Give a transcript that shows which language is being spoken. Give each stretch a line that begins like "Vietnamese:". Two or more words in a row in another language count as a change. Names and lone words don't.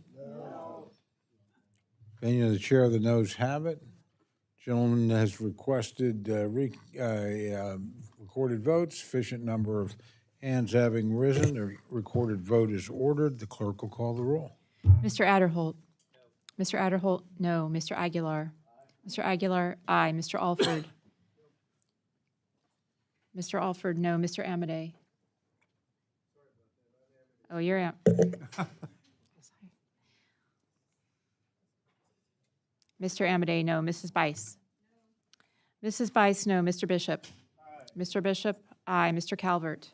English: No. Opinion of the chair, the noes have it. Gentleman has requested recorded votes. Sufficient number of hands having risen, the recorded vote is ordered. The clerk will call the roll. Mr. Adderholt. Mr. Adderholt, no. Mr. Aguilar. Mr. Aguilar, aye. Mr. Alford. Mr. Alford, no. Mr. Amade. Oh, you're out. Mr. Amade, no. Mrs. Bice. Mrs. Bice, no. Mr. Bishop. Mr. Bishop, aye. Mr. Calvert.